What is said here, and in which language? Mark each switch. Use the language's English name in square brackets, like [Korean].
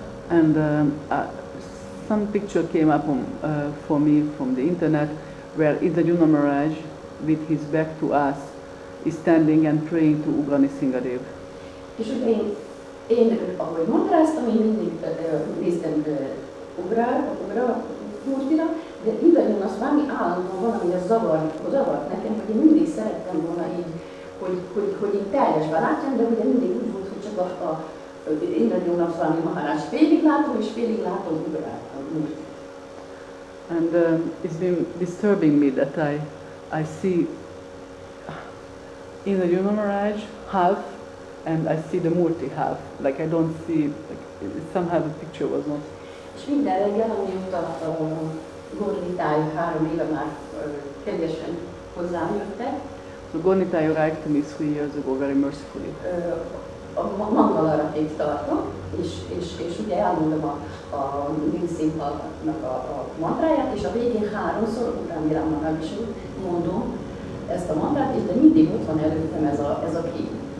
[English] And some picture came up for me from the internet where Nrsimhadev Maharaj, with his back to us, is standing and praying to Ugra Nrsimhadev. [Hungarian] És ugye én ahogy mantráztam, én mindig néztem Ugra murtira, de Nrsimhadev valami állandóan valami zavart nekem, hogy én mindig szerettem volna így, hogy én teljesben látjam, de ugye mindig úgy volt, hogy csak a Nrsimhadev Maharaj félig látom, és félig látom Ugra murti. [English] And it's been disturbing me that I see Nrsimhadev Maharaj half, and I see the Murti half. Like I don't see, like somehow the picture was not. [Hungarian] És minden reggel, amióta Gornitáj 3 éve már kegyesen hozzám jöttek. [English] So Gornitáj arrived to me 3 years ago very mercifully. [Hungarian] A Mangalaratét tartok, és ugye elmondom a Nrsimhadevnak a mantráját, és a végén 3-szor Uram Viram Mahavishnu mondom ezt a mantrát, és de mindig ott van előttem ez a kép.